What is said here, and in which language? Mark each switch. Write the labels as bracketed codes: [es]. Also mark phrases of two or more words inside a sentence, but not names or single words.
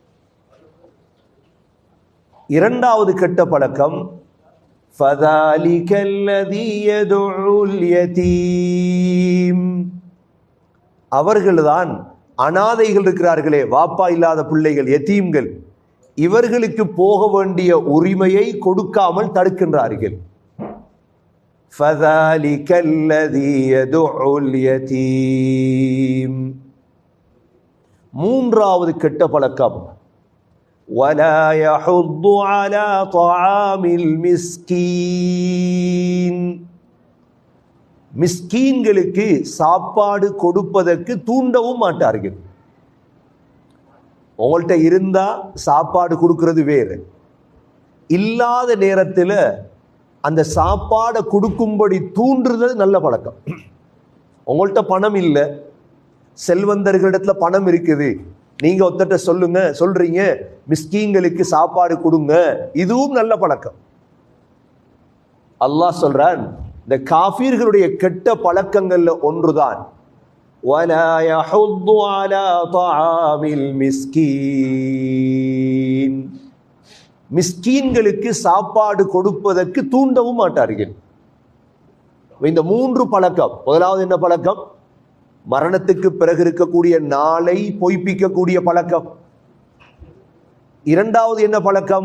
[ta] இரண்டாவது கெட்ட பழக்கம், [ar] فذلك الذي يدع اليتيم. [ta] அவர்கள்தான் அனாதைகள் இருக்கிறார்களே, வாப்பா இல்லாத பிள்ளைகள், யதீம்கள், இவர்களுக்கு போக வேண்டிய உரிமையை கொடுக்காமல் தடுக்கின்றார்கள். [ar] فَذَلِكَ الَّذِي يَدُعُّ الْيَتِيمَ. [ta] மூன்றாவது கெட்ட பழக்கம், [ar] وَلَا يَحُضُّ عَلَى طَعَامِ الْمِسْكِينِ. [ta] மிஸ்கீன்களுக்கு சாப்பாடு கொடுப்பதற்கு தூண்டவும் மாட்டார்கள். உங்கள்கிட்ட இருந்தா சாப்பாடு கொடுக்கிறது வேறு, இல்லாத நேரத்தில் அந்த சாப்பாடை கொடுக்கும்படி தூண்டுறது நல்ல பழக்கம். உங்கள்கிட்ட பணம் இல்லை, செல்வந்தர்களிடத்துல பணம் இருக்குது, நீங்க ஒருத்தட்ட சொல்றீங்க மிஸ்கீன்களுக்கு சாப்பாடு கொடுங்க, இதுவும் நல்ல பழக்கம். அல்லாஹ் சொல்றான், இந்த காஃபீர்களுடைய கெட்ட பழக்கங்கள்ல ஒன்றுதான் [ar] وَلَا يَحُضُّ عَلَى طَعَامِ الْمِسْكِينِ. [ta] மிஸ்கீன்களுக்கு சாப்பாடு கொடுப்பதற்கு தூண்டவும் மாட்டார்கள். இந்த 3 பழக்கம். முதலாவது என்ன பழக்கம்? மரணத்துக்கு பிறகு இருக்கக்கூடிய நாளை பொய்ப்பிக்கக்கூடிய பழக்கம். இரண்டாவது என்ன பழக்கம்?